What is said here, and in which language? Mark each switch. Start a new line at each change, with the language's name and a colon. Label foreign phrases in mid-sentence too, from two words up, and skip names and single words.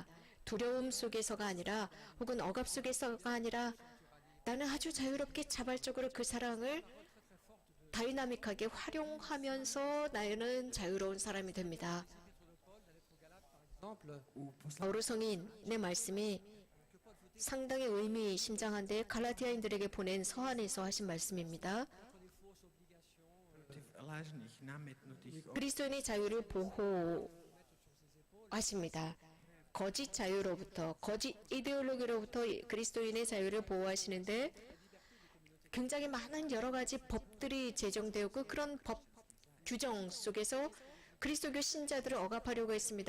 Korean: 두려움 속에서가 아니라 혹은 억압 속에서가 아니라 나는 아주 자유롭게 자발적으로 그 사랑을 다이나믹하게 활용하면서 나는 자유로운 사람이 됩니다. 바오로 성인의 말씀이 상당히 의미심장한데 갈라디아인들에게 보낸 서한에서 하신 말씀입니다.
Croatian: Protiv lažnih nametnutih
Korean: 그리스도인의 자유를 보호하십니다. 거짓 자유로부터, 거짓 이데올로기로부터 그리스도인의 자유를 보호하시는데 굉장히 많은 여러 가지 법들이 제정되었고 그런 법 규정 속에서 그리스도교 신자들을 억압하려고 했습니다.